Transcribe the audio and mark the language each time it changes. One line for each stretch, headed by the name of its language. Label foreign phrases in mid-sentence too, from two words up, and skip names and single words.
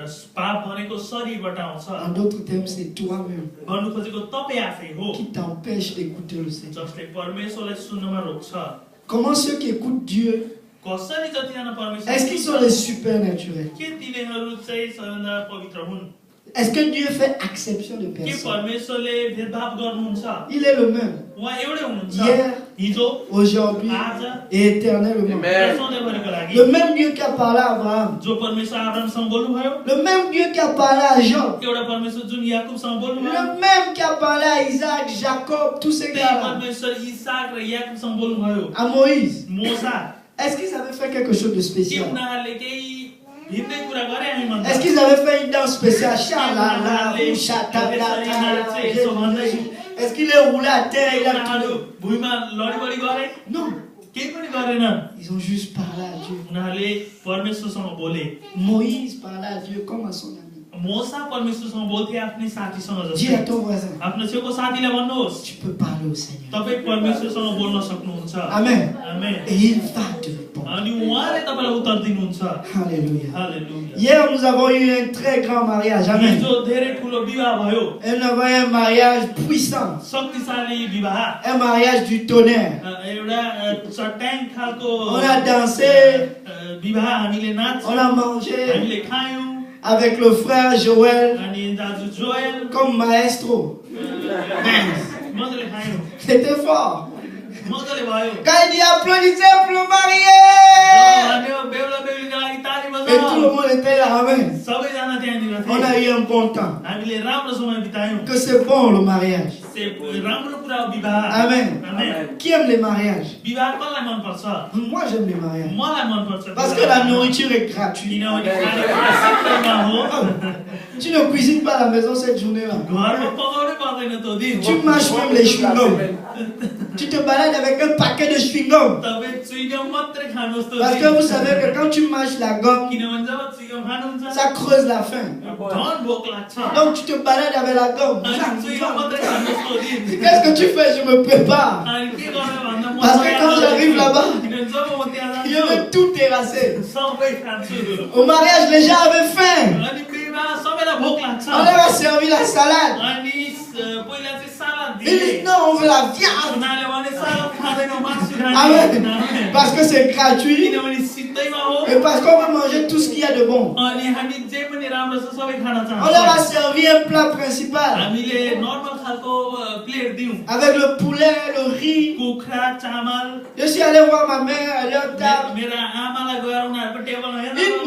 French: En d'autres termes, c'est toi-même qui t'empêche d'écouter le Seigneur. Comment ceux qui écoutent Dieu, est-ce qu'ils sont les supernaturels? Est-ce que Dieu fait exception de
Nepali: के
French: personne?
Nepali: परमेश्वरले भेदभाव गर्नुहुन्छ
French: Il est le même.
Nepali: उहाँ एउटै हुनुहुन्छ
French: Hier,
Nepali: हिजो
French: aujourd'hui
Nepali: आज
French: et éternellement.
Nepali: र सधैँभरिको लागि
French: Le même Dieu qui a parlé à Abraham.
Nepali: जो परमेश्वर अब्राहमसँग बोल्नुभयो
French: Le même Dieu qui a parlé à Job.
Nepali: एउटा परमेश्वर जुन याकुबसँग बोल्नुभयो
French: Le même qui a parlé à Isaac, Jacob, tous ces
Nepali: त्यही
French: gars-là.
Nepali: परमेश्वर इसाक र याकुबसँग बोल्नुभयो
French: À Moïse.
Nepali: मोसा
French: Est-ce qu'ils avaient fait quelque chose de
Nepali: के
French: spécial?
Nepali: उनीहरूले केही भिन्दै कुरा गरे हामी भन्दा
French: Est-ce qu'ils avaient fait une danse spéciale? Chalala, chatalala, est-ce qu'il est roulé à terre? Il a tout.
Nepali: भुइँमा लडीबडी गरे
French: Non.
Nepali: केही पनि गरेन
French: Ils ont juste parlé à Dieu.
Nepali: उनीहरूले परमेश्वरसँग बोले
French: Moïse parlait à Dieu comme à son ami.
Nepali: मोसा परमेश्वरसँग बोल्थे आफ्नै साथीसँग
French: Dis à
Nepali: जस्तै
French: ton voisin,
Nepali: आफ्नो छेउको साथीलाई भन्नुहोस्
French: tu peux parler au Seigneur.
Nepali: तपाईँ परमेश्वरसँग बोल्न सक्नुहुन्छ
French: Amen.
Nepali: आमेन
French: Et il va te répondre.
Nepali: अनि उहाँले तपाईँलाई उत्तर दिनुहुन्छ
French: Alléluia.
Nepali: हालेलुया
French: Hier, nous avons eu un très grand mariage. Amen.
Nepali: हिजो धेरै ठुलो विवाह भयो
French: Et nous avons eu un mariage puissant.
Nepali: शक्तिशाली विवाह
French: Un mariage du tonnerre.
Nepali: एउटा चट्याङ खालको
French: On a dansé,
Nepali: विवाह हामीले नाच
French: on a mangé
Nepali: हामीले खायौँ
French: avec le frère Joël
Nepali: अनि दाजु जोएल
French: comme maestro.
Nepali: मजाले खायौँ
French: C'était fort.
Nepali: मजाले भयो
French: Quand il dit applaudissez pour le marié.
Nepali: भन्यो बेहुला बेहुलीको लागि ताली
French: Et tout le
Nepali: बजाऊ
French: monde était là. Amen.
Nepali: सबैजना त्यहाँनिर
French: On a
Nepali: थिए
French: eu un bon temps.
Nepali: हामीले राम्रो समय बितायौँ
French: Que c'est bon le mariage.
Nepali: राम्रो कुरा हो विवाह
French: Amen.
Nepali: आमेन
French: Qui aime les mariages?
Nepali: विवाह कसलाई मनपर्छ
French: Moi j'aime les mariages.
Nepali: मलाई मनपर्छ
French: Parce que la nourriture est gratuite.
Nepali: किनभने खानेकुरा सित्तैमा हो
French: Tu ne cuisines pas à la maison cette journée-là.
Nepali: घरमा पकाउनै पर्दैन त्यो दिन
French: Tu mâches même les chewing-gums. Tu te balades avec un paquet de chewing-gums.
Nepali: तपाईँ चुइगम मात्रै खानुहोस् त्यो
French: Parce que
Nepali: दिन
French: vous savez que quand tu mâches la gomme,
Nepali: किनभने जब चुइगम खानुहुन्छ
French: ça creuse la faim.
Nepali: झन् भोक लाग्छ
French: Donc tu te balades avec la gomme.
Nepali: अनि चुइगम मात्रै खानुहोस् त्यो दिन
French: Qu'est-ce que tu fais? Je me prépare.
Nepali: अनि के गर्ने भन्दा म
French: Parce que quand j'arrive là-bas,
Nepali: किनभने जब म त्यहाँ
French: je
Nepali: जान्छु
French: vais tout terrasser.
Nepali: सबै खान्छु
French: Au mariage, les gens avaient faim.
Nepali: अनि विवाह सबैलाई भोक लाग्छ
French: On leur a servi la salade.
Nepali: अनि पहिला चाहिँ सालाद
French: Ils
Nepali: दिए
French: disent non, on veut la viande.
Nepali: उनीहरूले भने सालाद खाँदैनौँ मासु
French: Amen.
Nepali: खाने
French: Parce que c'est gratuit.
Nepali: किनभने सित्तैमा हो
French: Et parce qu'on veut manger tout ce qu'il y a de bon.
Nepali: अनि हामी जे पनि राम्रो छ सबै खान
French: On leur a
Nepali: चाहन्छौँ
French: servi un plat principal.
Nepali: हामीले नर्मल खालको प्लेट दियौँ
French: Avec le poulet, le riz.
Nepali: कुखुरा चामल
French: Je suis allé voir ma mère à leur table.
Nepali: मेरा आमालाई गएर उनीहरूको टेबलमा हेर्नु